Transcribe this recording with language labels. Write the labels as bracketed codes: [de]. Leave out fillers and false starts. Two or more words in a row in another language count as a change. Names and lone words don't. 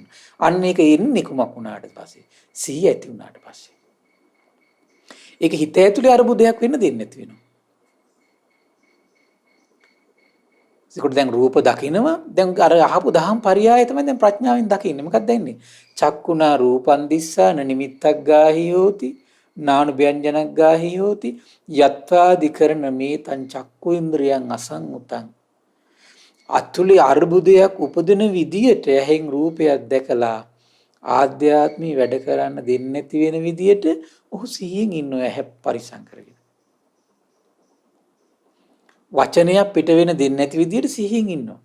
[si] අන්න ඒක එන්නේ කුමක් වුණාට පස්සේ? සිහිය ඇති වුණාට පස්සේ. ඒක හිත ඇතුලේ අරුබුදයක් වෙන්න දෙන්නේ නැති වෙනවා. ඒකට දැන් රූප දකිනවා දැන් අර අහපු දහම් පරියාය තමයි දැන් ප්‍රඥාවෙන් දකින්නේ. මොකක්ද දැන්නේ? [pi] චක්කුණා රූපං දිස්සා නිමිත්තක් ගාහි හෝති නානු ව්‍යංජනක් ගාහි හෝති යත්වාදිකරණ මේ තං චක්කු ඉන්ද්‍රියං අසංඋතං. [si] අතුලේ අරුබුදයක් උපදින විදියට ඇහෙන් රූපයක් දැකලා ආධ්‍යාත්මී වැඩ කරන්න දෙන්නේ නැති වෙන විදියට ඔහු සිහියෙන් ඉන්නවා ඇහැ පරිසම් කරගෙන. වචනයක් පිට වෙන දෙන්නේ නැති විදියට සිහියෙන් ඉන්නවා.